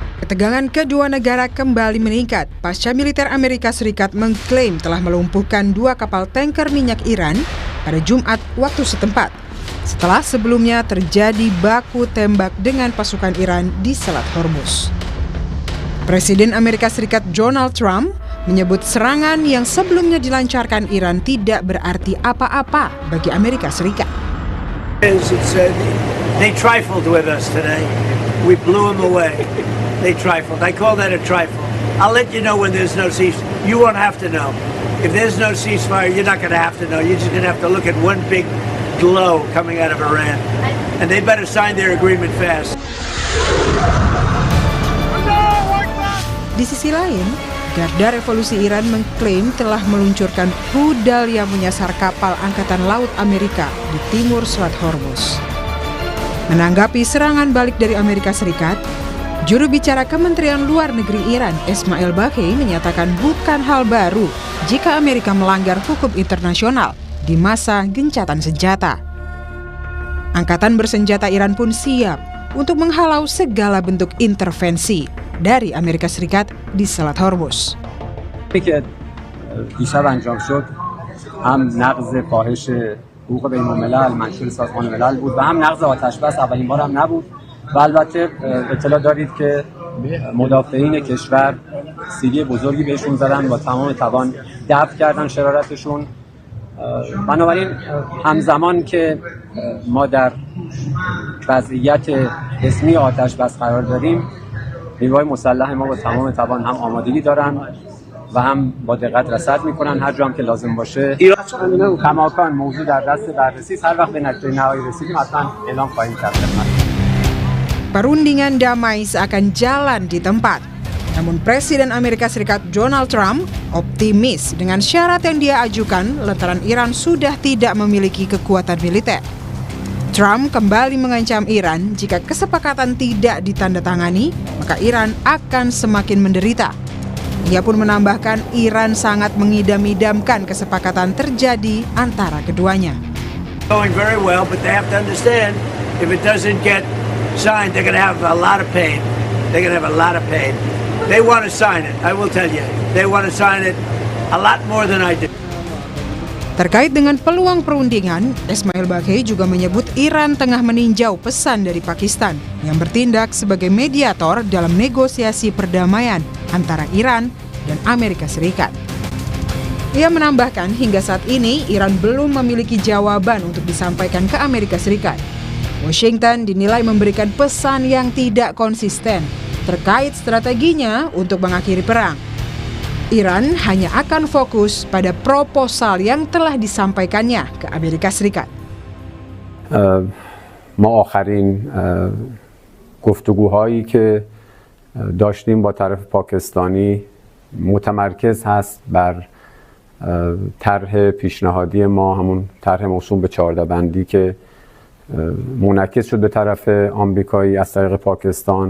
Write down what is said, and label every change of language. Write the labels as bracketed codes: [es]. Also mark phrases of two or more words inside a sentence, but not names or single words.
[id] Ketegangan kedua negara kembali meningkat pasca militer Amerika Serikat mengklaim telah melumpuhkan 2 kapal tanker minyak Iran pada Jumat waktu setempat, setelah sebelumnya terjadi baku tembak dengan pasukan Iran di Selat Hormuz. Presiden Amerika Serikat Donald Trump menyebut serangan yang sebelumnya dilancarkan Iran tidak berarti apa-apa bagi Amerika Serikat. [en] They trifled with us today. We blew them away. They trifled. I call that a trifle. I'll let you know when there's no ceasefire. You won't have to know. If there's no ceasefire, you're not going to have to know. You're just going to have to look at one big glow coming out of Iran. And they better sign their agreement fast. [id] Di sisi lain, Garda Revolusi Iran mengklaim telah meluncurkan rudal yang menyasar kapal Angkatan Laut Amerika di timur Selat Hormuz. Menanggapi serangan balik dari Amerika Serikat, juru bicara Kementerian Luar Negeri Iran, Ismail Baghei, menyatakan bukan hal baru jika Amerika melanggar hukum internasional di masa gencatan senjata. Angkatan bersenjata Iran pun siap untuk menghalau segala bentuk intervensi dari Amerika Serikat di Selat Hormuz. [fa] حقوق بین الملل منشور سازمان ملل بود و هم نقض آتش بس اولین بار هم نبود و البته اطلاع دارید که مدافعین کشور سیلی بزرگی بهشون زدن با تمام توان دفع کردن شرارتشون. بنابراین همزمان که ما در وضعیت رسمی آتش بس قرار داریم، نیروهای مسلح ما با تمام توان هم آمادگی دارن و هم با دقت رصد میکنن هر جا هم که لازم باشه. ایران کماکان موضوع در دست بررسی است. هر وقت به نتیجه نهایی رسیدیم حتما اعلام خواهیم کرد. [id] Perundingan damai seakan jalan di tempat. Namun Presiden Amerika Serikat Donald Trump optimis dengan syarat yang dia ajukan lantaran Iran sudah tidak memiliki kekuatan militer. Trump kembali mengancam Iran jika kesepakatan tidak ditandatangani, maka Iran akan semakin menderita. Ia pun menambahkan Iran sangat mengidam-idamkan kesepakatan terjadi antara keduanya. [en] Going very well, but they have to understand if it doesn't get signed, they're going to have a lot of pain. They're going to have a lot of pain. They want to sign it. I will tell you, they want to sign it a lot more than I do. [id] Terkait dengan peluang perundingan, Ismail Baghei juga menyebut Iran tengah meninjau pesan dari Pakistan yang bertindak sebagai mediator dalam negosiasi perdamaian antara Iran dan Amerika Serikat. Ia menambahkan hingga saat ini Iran belum memiliki jawaban untuk disampaikan ke Amerika Serikat. Washington dinilai memberikan pesan yang tidak konsisten terkait strateginya untuk mengakhiri perang. Iran hanya akan fokus pada proposal yang telah disampaikannya ke Amerika Serikat. [fa] ما آخرین گفتگوهایی که داشتیم با طرف پاکستانی متمرکز هست بر طرح پیشنهادی ما، همون طرح موسوم به 14 بندی که منعکس شد به طرف آمریکایی از طریق پاکستان.